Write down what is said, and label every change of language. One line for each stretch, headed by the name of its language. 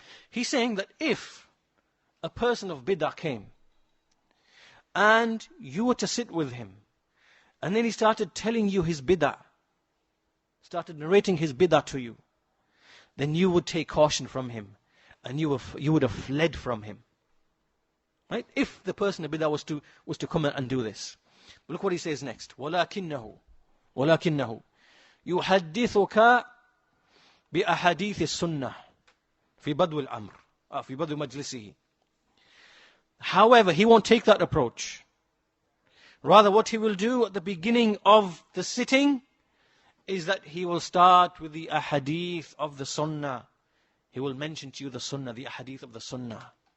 English: He's saying that if a person of bid'ah came and you were to sit with him, and then he started telling you his bid'ah, started narrating his bid'ah to you, then you would take caution from him and you would have fled from him. Right? If the person of bid'ah was to come and do this. But look what he says next.
Arabic: وَلَكِنَّهُ يُحَدِّثُكَ بِأَحَادِيثِ السُنَّةِ في بدو الأمر في بدو مجلسه.
English: However, he won't take that approach. Rather, what he will do at the beginning of the sitting is that he will start with the ahadith of the sunnah. He will mention to you the sunnah, the ahadith of the sunnah.